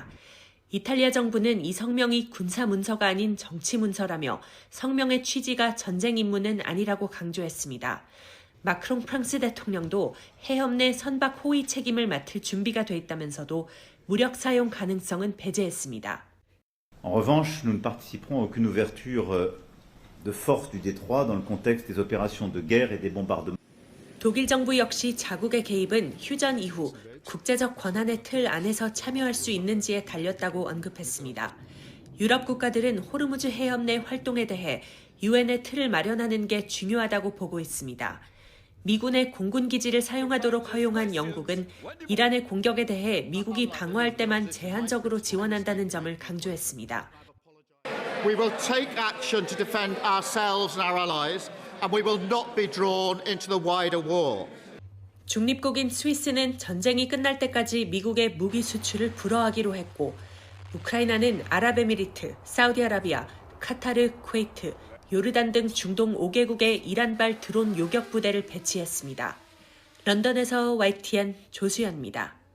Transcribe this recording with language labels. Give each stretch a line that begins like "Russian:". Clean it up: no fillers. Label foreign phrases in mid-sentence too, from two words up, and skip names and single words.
Korean: 이탈리아 정부는 이 성명이 군사 문서가 아닌 정치 문서라며 성명의 취지가 전쟁 임무는 아니라고 강조했습니다. 마크롱 프랑스 대통령도 해협 내 선박 호위 책임을 맡을 준비가 돼 있다면서도 무력 사용 가능성은 배제했습니다.
French: En revanche, nous ne participerons à aucune ouverture de force du détroit dans le contexte des opérations de guerre et des bombardements.
Korean: 독일 정부 역시 자국의 개입은 휴전 이후 국제적 권한의 틀 안에서 참여할 수 있는지에 달렸다고 언급했습니다. 유럽 국가들은 호르무즈 해협 내 활동에 대해 유엔의 틀을 마련하는 게 중요하다고 보고 있습니다. 미군의 공군 기지를 사용하도록 허용한 영국은 이란의 공격에 대해 미국이 방어할 때만 제한적으로 지원한다는 점을 강조했습니다.
English: We will take action to defend ourselves and our allies, and we will not be drawn into the wider war.
Korean: 중립국인 스위스는 전쟁이 끝날 때까지 미국의 무기 수출을 불허하기로 했고, 우크라이나는 아랍에미리트, 사우디아라비아, 카타르, 쿠웨이트, 요르단 등 중동 5개국의 이란발 드론 요격 부대를 배치했습니다. 런던에서 YTN 조수연입니다.